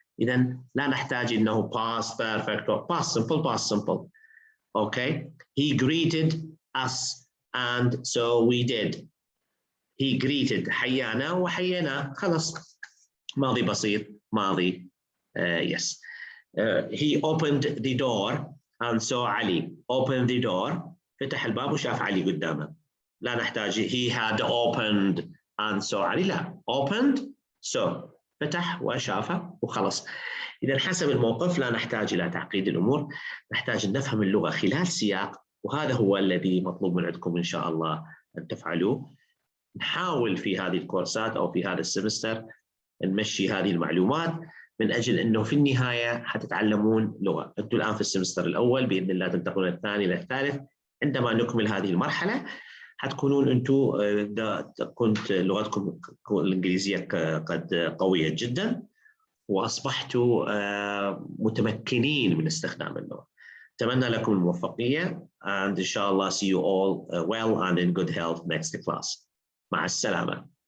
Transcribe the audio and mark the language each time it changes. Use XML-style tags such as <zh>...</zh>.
<ar>إذن لا نحتاج إنه</ar> <en>past perfect or past simple. Okay, he greeted us and so we did. He greeted،</en> <ar>حيانا وحيينا، خلاص ماضي بسيط، ماضي yes.</ar> <en>He opened the door and so Ali opened the door،</en> <ar>فتح الباب وشاف علي قدامه. لا نحتاج</ar> <en>he had opened and so</en> <ar>علي، لا، opened so فتح وشافه وخلص. إذا حسب الموقف لا نحتاج إلى تعقيد الأمور، نحتاج أن نفهم اللغة خلال سياق، وهذا هو الذي مطلوب من عندكم إن شاء الله أن تفعلوه. نحاول في هذه الكورسات أو في هذا السمستر نمشي هذه المعلومات من أجل أنه في النهاية حتتعلمون لغة. أنتم الآن في السمستر الأول، بإذن الله تنتقلون الثاني إلى الثالث. عندما نكمل هذه المرحلة حتكونون أنتم كنت لغتكم الإنجليزية قد قوية جدا، وأصبحتوا متمكنين من استخدام اللغة. أتمنى لكم الموفقية</ar> <en>and</en> <ar>إن شاء الله</ar> <en>see you all well and in good health next class.</en> <ar>مع السلامة.</ar>